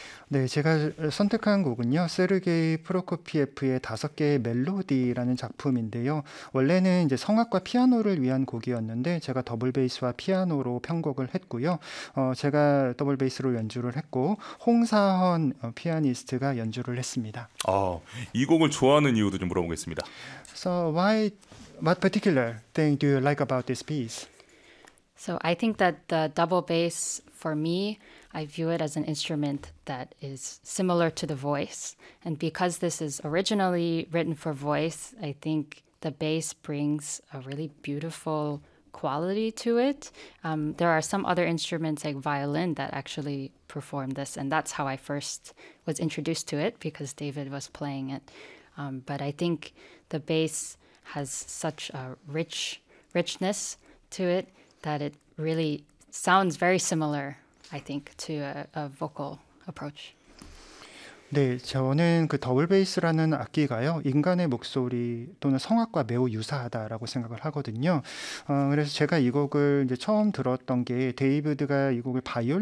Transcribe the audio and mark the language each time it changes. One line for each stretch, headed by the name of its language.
Korean: 네, 제가 선택한 곡은요, 세르게이 프로코피예프의 다섯 개의 멜로디라는 작품인데요. 원래는 이제 성악과 피아노를 위한 곡이었는데, 제가 더블 베이스와 피아노로 편곡을 했고요. 제가 더블 베이스로 연주를 했고, 홍사헌 피아니스트가 연주를 했습니다. 이 곡을 좋아하는 이유도 좀 물어보겠습니다.
English: So, what particular thing do you like about this piece? So I think that the double bass for me, I view it as an instrument that is similar to the voice. And because this is originally written for voice, I think the bass brings a really beautiful quality to it. There are some other instruments like violin that actually perform this, and that's how I first was introduced to it because David was playing it. But I think the bass has such a richness to it that it really sounds very similar, I think, to a vocal approach.
Korean: 네, 저는 그 더블 베이스라는 악기가요, 인간의 목소리 또는 성악과 매우 유사하다라고 생각을 하거든요. 그래서 제가 이 곡을 이제 처음 들었던 게 데이비드가 이 곡을 바이올린